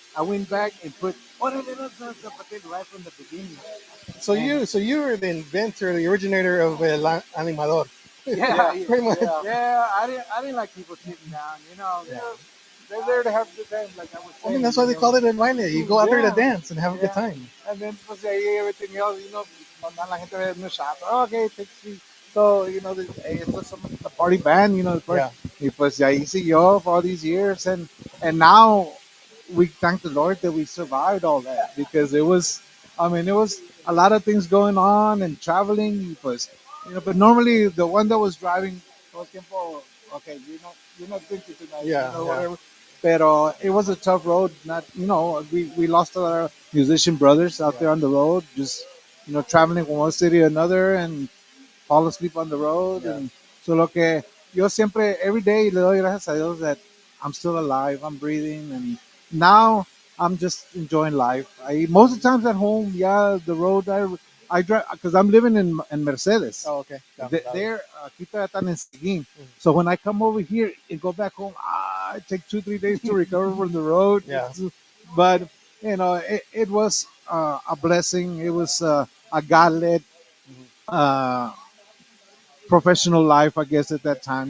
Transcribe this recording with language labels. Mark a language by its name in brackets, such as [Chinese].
[English] I went back and put [Spanish] órale, raza, zapatele [English] right from the beginning. So you were the inventor, the originator of El Animador. Yeah, Pretty much. yeah. I didn't like people sitting down. You know, they're there to have a good time, like I was I saying. mean, that's why they call it El Baile. You go out there to Yeah. dance and have a good time. And then pues ahí everything else, you know, [Spanish] cuando la gente ve en el [English] shop, oh, okay, take a seat. So, you know, [Spanish] esto es [English] the party band, you know, Yeah. [Spanish] y pues ahí siguió [English] for all these years, and now we thank the Lord that we survived all that because it was, I mean, it was a lot of things going on and traveling, y pues, you know, but normally the one that was driving [Spanish] todo el tiempo, [English] okay, you're not drinking tonight, Yeah, you know, yeah. whatever. Pero it was a tough road. Not, you know, we lost our musician brothers out there on the road, just, you know, traveling from one city to another and fall asleep on the road. Yeah. And so [Spanish] lo que yo siempre, [English] every day [Spanish] le doy gracias a Dios [English] that I'm still alive, I'm breathing, and now I'm just enjoying life. Most of the times at home, yeah, the road I drive because I'm living in Mercedes. Oh, okay. Down, There, [Spanish] aquí todavía están en Seguin. [English] So when I come over here and go back home, I take 2, 3 days to recover from the road. Yeah. But you know, it was a blessing. It was a God-led uh, professional life, I guess, at that time.